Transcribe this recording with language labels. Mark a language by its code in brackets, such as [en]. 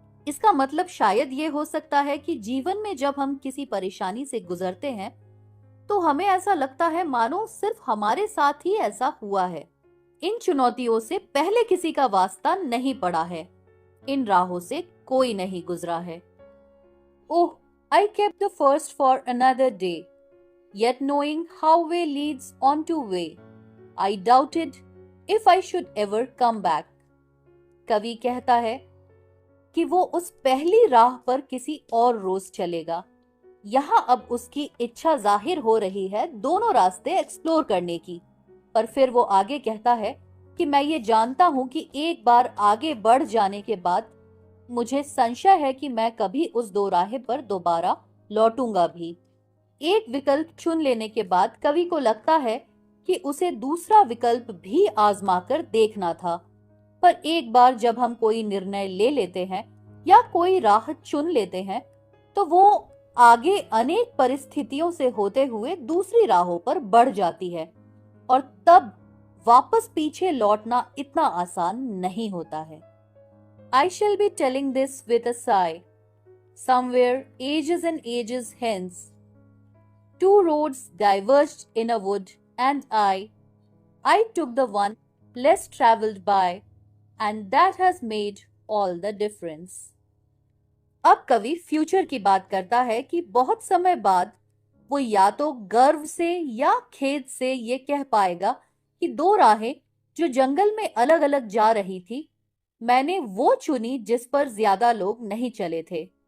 [hi] इसका मतलब शायद ये हो सकता है कि जीवन में जब हम किसी परेशानी से गुजरते हैं तो हमें ऐसा लगता है मानो सिर्फ हमारे साथ ही ऐसा हुआ है। इन चुनौतियों से पहले किसी का वास्ता नहीं पड़ा है, इन राहों से कोई नहीं गुजरा है। [en] Oh, I kept the first for another day, yet knowing how way leads on to way, I doubted if I should ever come back. [hi] कवि कहता है कि वो उस पहली राह पर किसी और रोज चलेगा, यहाँ अब उसकी इच्छा जाहिर हो रही है दोनों रास्ते एक्सप्लोर करने की। पर फिर वो आगे कहता है कि मैं ये जानता हूँ कि एक बार आगे बढ़ जाने के बाद मुझे संशय है कि मैं कभी उस दोराहे पर दोबारा लौटूंगा भी। एक विकल्प चुन लेने के बाद कवि को लगता है कि उसे दूसरा विकल्प भी आजमा कर देखना था। पर एक बार जब हम कोई निर्णय ले लेते हैं या कोई राह चुन लेते हैं तो वो आगे अनेक परिस्थितियों से होते हुए दूसरी राहों पर बढ़ जाती है और तब वापस पीछे लौटना इतना आसान नहीं होता है। [en] I shall be telling this with a sigh. Somewhere, ages and ages hence, two roads diverged in a wood, and I took the one less traveled by, and that has made all the difference. [hi] अब कवि future की बात करता है कि बहुत समय बाद वो या तो गर्व से या खेद से ये कह पाएगा कि दो राहें जो जंगल में अलग अलग जा रही थी, मैंने वो चुनी जिस पर ज्यादा लोग नहीं चले थे।